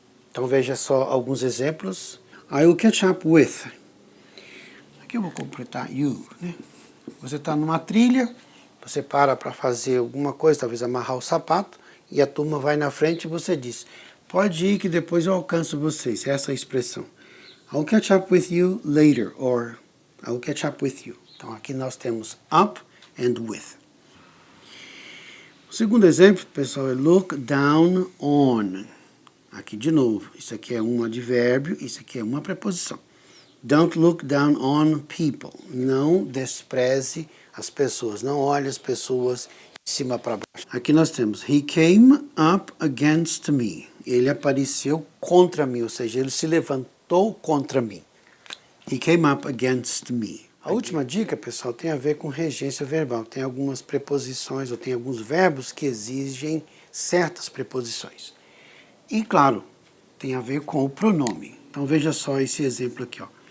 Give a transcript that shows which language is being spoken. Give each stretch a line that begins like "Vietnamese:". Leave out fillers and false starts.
Portuguese: Então veja só alguns exemplos.
English: I will catch up with.
Portuguese: Aqui eu vou completar you, né? Você está numa trilha, você para fazer alguma coisa, talvez amarrar o sapato, e a turma vai na frente e você diz, pode ir que depois eu alcanço vocês. Essa é a expressão.
English: I'll catch up with you later, or I'll catch up with you.
Portuguese: Então aqui nós temos
English: up and with.
Portuguese: O segundo exemplo, pessoal, é look down on. Aqui de novo, isso aqui é um advérbio, isso aqui é uma preposição.
English: Don't look down on people.
Portuguese: Não despreze as pessoas. Não olhe as pessoas de cima para baixo. Aqui nós temos
English: he came up against me.
Portuguese: Ele apareceu contra mim, ou seja, ele se levantou contra mim.
English: He came up against me.
Portuguese: A última dica, pessoal, tem a ver com regência verbal. Tem algumas preposições ou tem alguns verbos que exigem certas preposições. E, claro, tem a ver com o pronome. Então veja só esse exemplo aqui, ó.